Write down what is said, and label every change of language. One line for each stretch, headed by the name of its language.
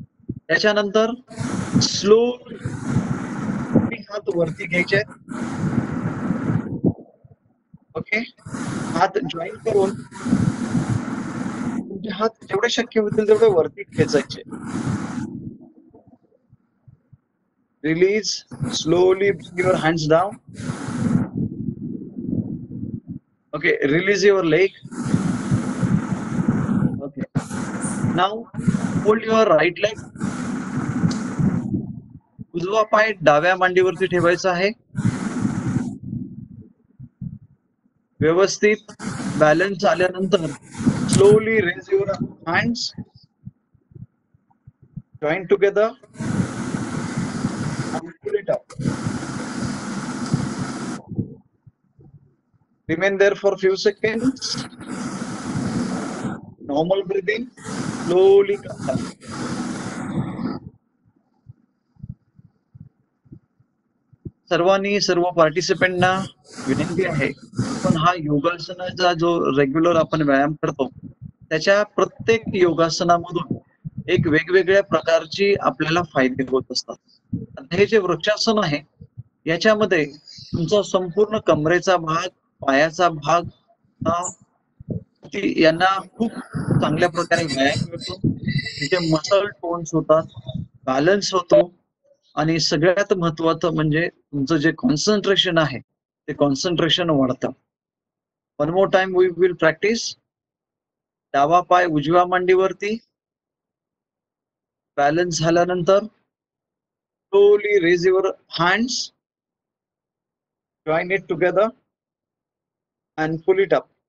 Marathi: त्याच्यानंतर स्लो हात वरती घ्यायचे. ओके, हात जॉईन करून तुमचे हात जेवढे शक्य होतील तेवढे वरती खेचायचे. Release.
English: Slowly bring your hands down. Okay, release your leg. Okay, now hold your right leg.
Marathi: उजवा पाय डाव्या मांडीवरती ठेवायचा आहे. व्यवस्थित बॅलन्स आल्यानंतर
English: Slowly raise your hands, join together and pull it up. Remain there for a few seconds. Normal breathing. Slowly come down.
Marathi: सर्वांनी सर्व पार्टिसिपेंटना विनंती आहे, पण हा योगासनाचा जो रेग्युलर आपण व्यायाम करतो त्याच्या प्रत्येक योगासनामधून एक वेगवेगळ्या प्रकारची आपल्याला फायदे होत असतात. हे जे वृक्षासन आहे याच्यामध्ये तुमचा संपूर्ण कमरेचा भाग, पायाचा भाग यांना खूप चांगल्या प्रकारे व्यायाम मिळतो. तिथे मसल टोन्स होतात, बॅलन्स होतो आणि सगळ्यात महत्वाचं म्हणजे तुमचं जे कॉन्सन्ट्रेशन आहे ते कॉन्सन्ट्रेशन वाढतं.
English: One more time we will practise.
Marathi: डावा पाय उजव्या मांडीवरती, बॅलन्स झाल्यानंतर
English: slowly raise your hands, join it together and pull it up.